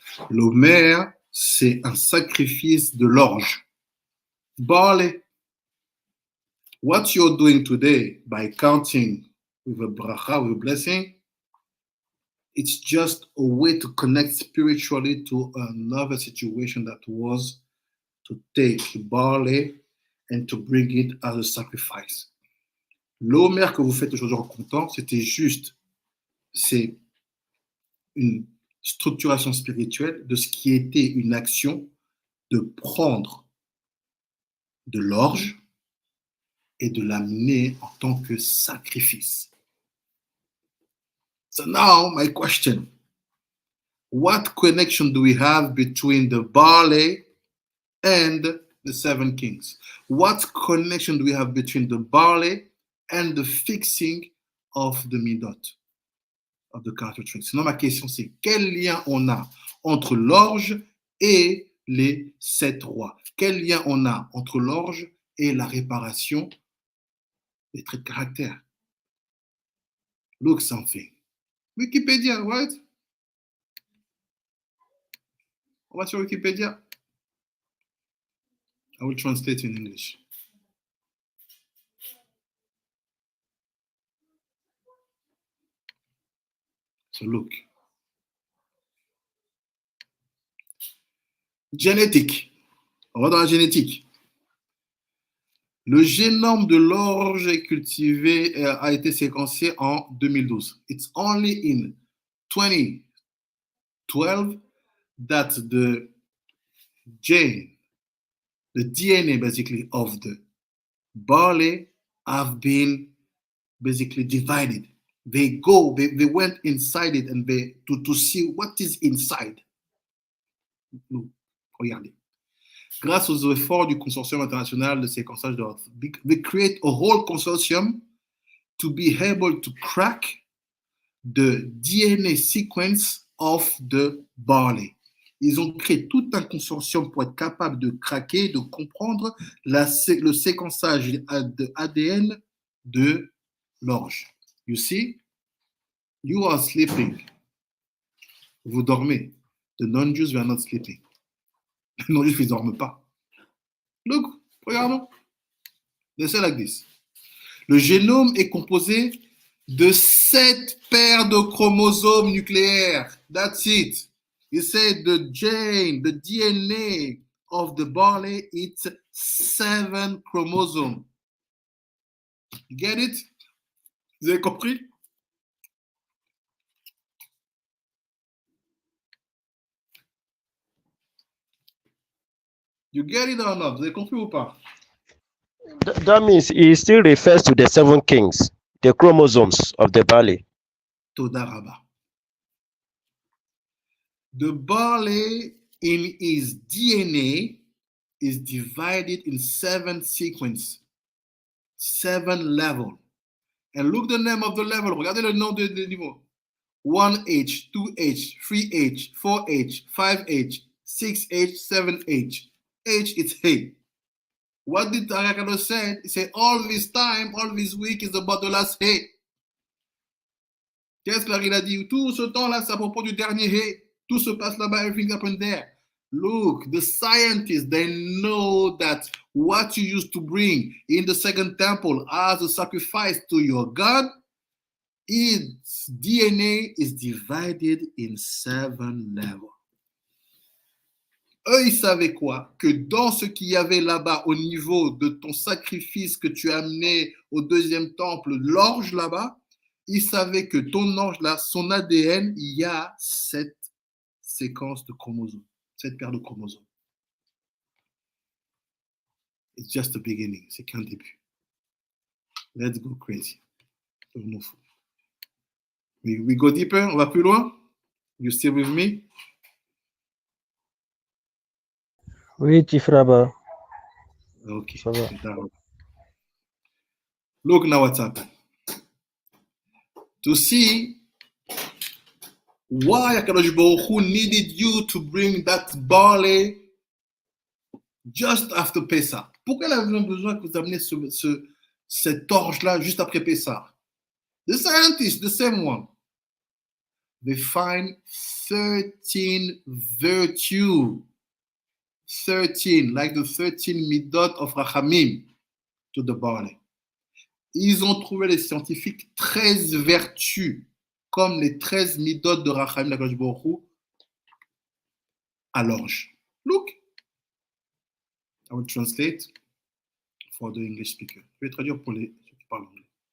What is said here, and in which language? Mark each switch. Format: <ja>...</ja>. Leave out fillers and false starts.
<fr>L'Omer, c'est un sacrifice de l'orge.</fr> <en>Barley. What you're doing today by counting with a bracha, with a blessing, it's just a way to connect spiritually to another situation that was to take barley and to bring it as a sacrifice.</en> <fr>L'Omer que vous faites aujourd'hui en comptant, c'était juste, c'est une structuration spirituelle de ce qui était une action de prendre de l'orge et de l'amener en tant que sacrifice.</fr> <en>So now, my question, what connection do we have between the barley and the 7 kings? What connection do we have between the barley and the fixing of the midot, of the characteristics?</en> <fr>Sinon, ma question, c'est quel lien on a entre l'orge et les 7 rois? Quel lien on a entre l'orge et la réparation des traits de caractère?</fr> <en>Look something. Wikipédia, right?</en> <fr>On va sur Wikipédia.</fr> <en>I will translate in English. So look.</en> <fr>Génétique. On va dans la génétique. Le génome de l'orge est cultivé, a été séquencé en 2012.</fr> <en>It's only in 2012 that the DNA basically of the barley have been basically divided. They went inside it and to see what is inside.</en> <fr>Regardez. Grâce aux efforts du consortium international de séquençage de l'orge,</fr> <en>they create a whole consortium to be able to crack the DNA sequence of the barley.</en> <fr>Ils ont créé tout un consortium pour être capable de craquer, de comprendre le séquençage de ADN de l'orge.</fr> <en>You see, you are sleeping.</en> <fr>Vous dormez.</fr> <en>The non-Jews were not sleeping.</en> <fr>Les non-Juifs, ils ne dorment pas.</fr> <en>Look,</en> <fr>regardons.</fr> <en>They say like this.</en> <fr>Le génome est composé de 7 paires de chromosomes nucléaires.</fr> <en>That's it. He said the DNA of the barley, it's 7 chromosomes. You get it?</en> <fr>Vous avez compris?</fr> <en>You get it or not?</en> <fr>Vous avez compris ou pas?</fr> <en>That means he still refers to the 7 kings, the chromosomes of the barley.</en> <he>Toda Rabba.</he> <en>The barley in his DNA is divided in 7 sequences, 7 levels. And look the name of the level. Regardez le nom de niveau. 1H, 2H, 3H, 4H, 5H, 6H, 7H. H is hay. What did Arakado say? He said, all this time, all this week is about the last hay.</en> <fr>Qu'est-ce qu'il a dit? Tout ce temps-là, c'est à propos du dernier hay. Tout se passe là-bas,</fr> <en>everything happened there. Look, the scientists, they know that what you used to bring in the second temple as a sacrifice to your God, its DNA is divided in 7 levels.</en> <fr>Eux, ils savaient quoi? Que dans ce qu'il y avait là-bas au niveau de ton sacrifice que tu as amené au deuxième temple, l'orge là-bas, ils savaient que ton orge là, son ADN, il y a 7 séquences de chromosomes, 7 paires de chromosomes.</fr> <en>It's just the beginning,</en> <fr>c'est qu'un début.</fr> <en>Let's go crazy. We go deeper,</en> <fr>on va plus loin?</fr> <en>You still with me?</en> <fr>Oui, Tifraba.</fr> <en>Okay.</en> <fr>Ça va.</fr> <en>Look now what's happened. To see why Akadosh Baruch Hu needed you to bring that barley just after Pesach.</en> <fr>Pourquoi il avait besoin que vous ameniez cette orge-là juste après Pesach?</fr> <en>The scientists, the same one, they find 13 virtues. 13, like the 13 midot of Rachamim to the barley.</en> <fr>Ils ont trouvé, les scientifiques, 13 vertus, comme les 13 midot de Rachamim d'Akadosh Baruch Hu à l'orge.</fr> <en>Look. I will translate for the English speaker.</en> <fr>Je vais traduire pour les ceux qui parlent anglais.</fr>